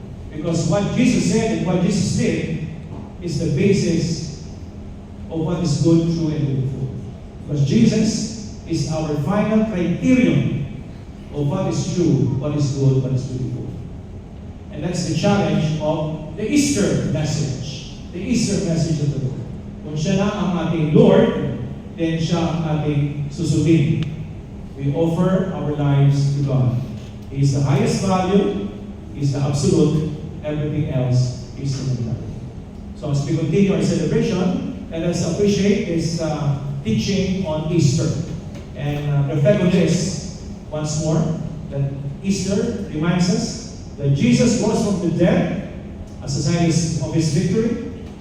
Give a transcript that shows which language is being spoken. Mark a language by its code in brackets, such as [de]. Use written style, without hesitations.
[en] Because what Jesus said and what Jesus did is the basis of what is good, true, and beautiful. Because Jesus is our final criterion of what is true, what is good, what is beautiful. And that's the challenge of the Easter message. The Easter message of the Lord. [tl] Kung siya na ang ating Lord, then siya ang ating susundin. [en] We offer our lives to God. He is the highest value, He is the absolute, everything else is secondary. So as we continue our celebration, let us appreciate this teaching on Easter. And reflect on this once more, that Easter reminds us that Jesus rose from the dead as a sign of His victory.